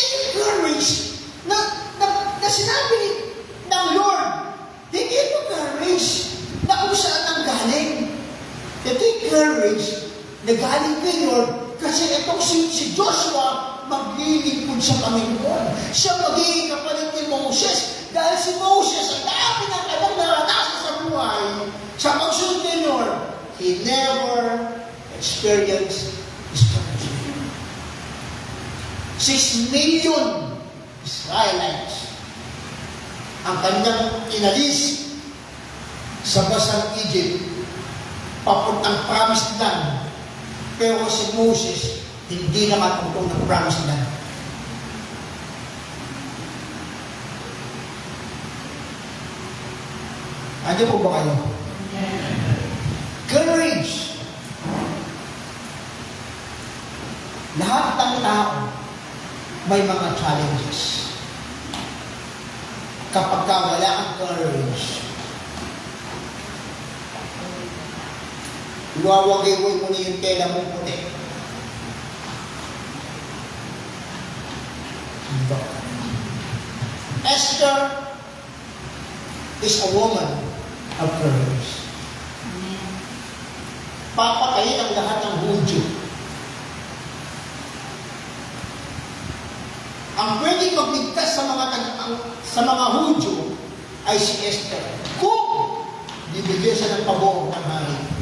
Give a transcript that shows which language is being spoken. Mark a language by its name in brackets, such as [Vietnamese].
[Filipino] Courage na sinabi ng Lord, hindi ito courage na kung saan ang galing. Ito yung courage na galing kay Lord kasi itong si Joshua maglilingkod sa Panginoon. Siya magiging kapalit ni Moses dahil si Moses ang dami ng kanyang naranasan sa buhay sa pagsunod ni Lord. [English] He never experienced discouragement. [Filipino] 6 million Israelites ang kanyang inalis sa basang Egypt papuntang promised land. Pero si Moses hindi nakatungtong ng promised land. Ano po ba kayo? Courage. Lahat ng tao may mga challenges. Kapag wala ang courage, iwawagay-way mo na yung tela mo puti. Esther is a woman of courage. Papatayin ang lahat ng Hudyo. Ang pwedeng magligtas sa mga Hudyo ay si Esther. Kung bibigyan siya ng pabor ng hari.